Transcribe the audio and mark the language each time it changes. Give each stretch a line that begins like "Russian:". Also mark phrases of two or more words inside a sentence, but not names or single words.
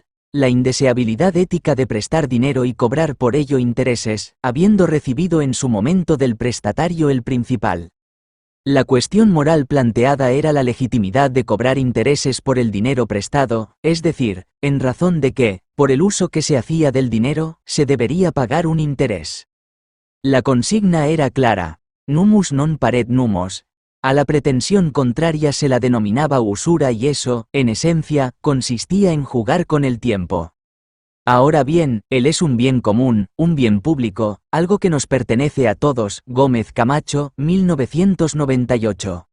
Spanish: La indeseabilidad ética de prestar dinero y cobrar por ello intereses, habiendo recibido en su momento del prestatario el principal. La cuestión moral planteada era la legitimidad de cobrar intereses por el dinero prestado, es decir, en razón de que, por el uso que se hacía del dinero, se debería pagar un interés. La consigna era clara:
Latin: numus non paret numos.
Spanish: A la pretensión contraria se la denominaba usura y eso, en esencia, consistía en jugar con el tiempo. Ahora bien, él es un bien común, un bien público, algo que nos pertenece a todos. Gómez Camacho, 1998.